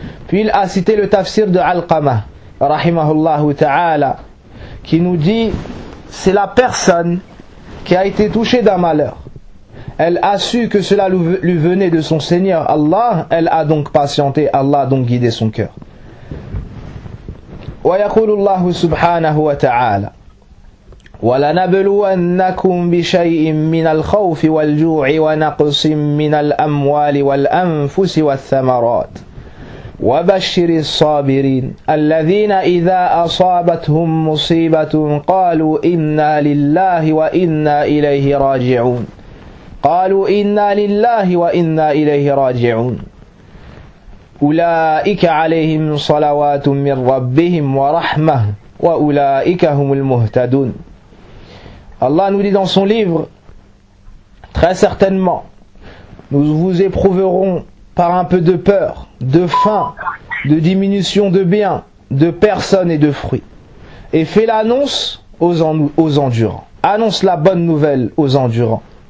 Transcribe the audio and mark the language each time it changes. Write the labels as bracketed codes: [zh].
[fr] Puis il a cité le tafsir de Al-Qama rahimahullah ta'ala, qui nous dit, c'est la personne qui a été touchée d'un malheur. Elle a su que cela lui venait de son Seigneur Allah, elle a donc patienté, Allah a donc guidé son cœur. [ar] ويقول الله سبحانه وتعالى ولنبلونكم بشيء من الخوف والجوع ونقص من الأموال والأنفس والثمرات وبشر الصابرين الذين إذا أصابتهم مصيبة قالوا إنا لله وإنا إليه راجعون قالوا إنا لله وإنا إليه راجعون أولئك عليهم صلوات من ربهم ورحمة وأولئك هم المهتدون. [fr] Allah nous dit dans son livre, très certainement, nous vous éprouverons par un peu de peur, de faim, de diminution de biens, de personnes et de fruits. Et fais l'annonce aux endurants. Annonce la bonne nouvelle aux endurants.